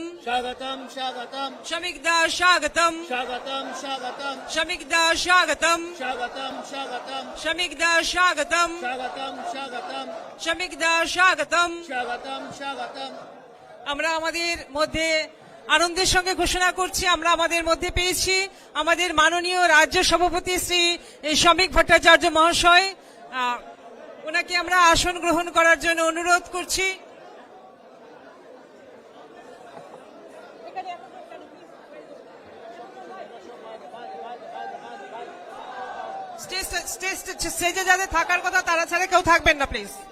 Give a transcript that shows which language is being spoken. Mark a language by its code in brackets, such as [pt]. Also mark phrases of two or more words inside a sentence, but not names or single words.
[bn] স্বাগতম স্বাগতম শমিক দা স্বাগতম, স্বাগতম স্বাগতম শমিক দা স্বাগতম, স্বাগতম স্বাগতম শমিক দা স্বাগতম, স্বাগতম স্বাগতম শমিক দা স্বাগতম। স্বাগতম স্বাগতম। আমরা আমাদের মধ্যে আনন্দের সঙ্গে ঘোষণা করছি আমরা আমাদের মধ্যে পেয়েছি আমাদের মাননীয় রাজ্য সভাপতি শ্রী শমিক ভট্টাচার্য মহাশয়। ওনাকে আমরা আসন গ্রহণ করার জন্য অনুরোধ করছি। স্টেজে যাদের থাকার কথা তারা ছাড়া কেউ থাকবেন না প্লিজ।